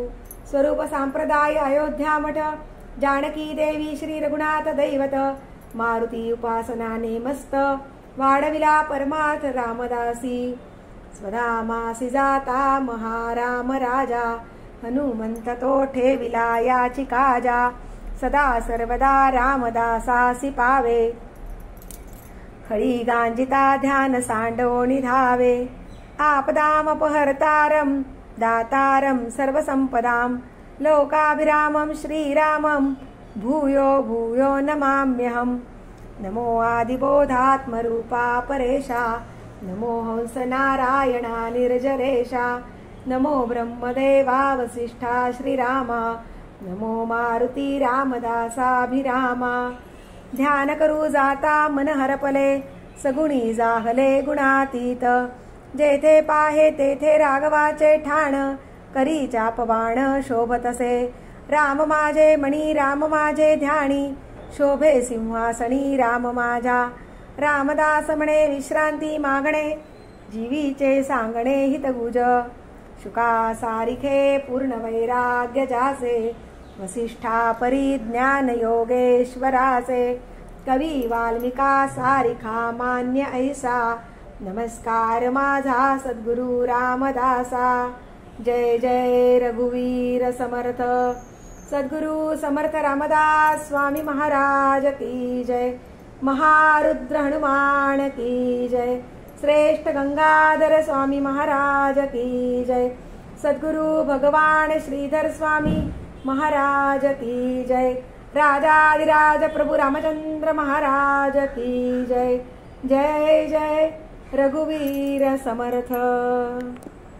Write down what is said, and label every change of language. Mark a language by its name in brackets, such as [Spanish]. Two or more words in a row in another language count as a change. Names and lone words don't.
[Marathi] स्वरूप संप्रदाय अयोध्या मठ, जानकी देवी श्री रघुनाथ दैवत. मारुती उपासनाने मस्त, वाढविला परमार्थ रामदासी. स्वधामासी जाता महाराम राजा, हनुमंत तो ठेविला याची काजा. सदा सर्वदा रामदासासी पावे, खळी गांजिता ध्यान सांडोणी धावे. [Sanskrit] आपदामपहर्तारं दातारं सर्वसंपदां, लोकाभिरामं श्रीरामं भूयो भूयो नमाम्यहम्. [Marathi] नमो आदिबोधात्मरूपा परेशा, नमो हंस नारायणा निर्जरेशा. नमो ब्रह्मदेवा वसिष्ठा श्रीरामा, नमो मारुती रामदासाभिरामा. ध्यान करू जाता मन हरपले, सगुणी जाहले गुणातीत. जेथे पाहे तेथे राघवाचे ठाण, करी चापबाण शोभतसे. राम माझे मणी राम माझे ध्यानी, शोभे सिंहासनी राम माझा. रामदास म्हणे विश्रांती मागणे, जीवीचे सांगणे हितगुज. शुका सारिखे पूर्ण वैराग्य जासे, वसिष्ठा परिज्ञान योगेश्वरासे. कवी वाल्मिका सारिखा मान्य ऐसा नमस्कार माझा सद्गुरु रामदासा जय जय [Hindi] रघुवीर समर्थ सद्गुरु समर्थ रामदास स्वामी महाराज की जय महारुद्र हनुमान की जय श्रेष्ठ गंगाधर स्वामी महाराज की जय सद्गुरु भगवान श्रीधर स्वामी महाराज की जय राजाधिराज प्रभु रामचंद्र महाराज की जय जय जय रघुवीर समर्थ।